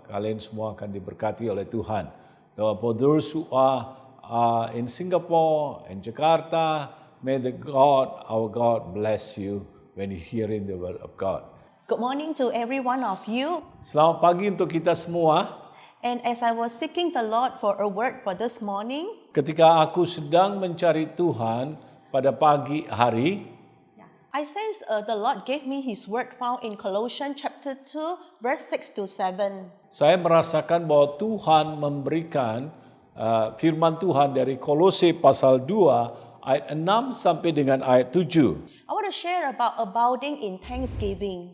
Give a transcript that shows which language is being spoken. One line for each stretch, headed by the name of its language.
Indonesian: Kalian semua akan diberkati oleh Tuhan.
English: For those who are in Singapore and Jakarta, may the God, our God, bless you when you hearing the word of God. Good morning to every one of you.
Indonesian: Selamat pagi untuk kita semua.
English: And as I was seeking the Lord for a word for this morning,
Indonesian: ketika aku sedang mencari Tuhan pada pagi hari,
English: I sense the Lord gave me His word found in Colossians chapter 2, verse 6 to 7.
Indonesian: Saya merasakan bahwa Tuhan memberikan firman Tuhan dari Kolose pasal 2 ayat 6 sampai dengan ayat 7.
English: I want to share about abounding in thanksgiving.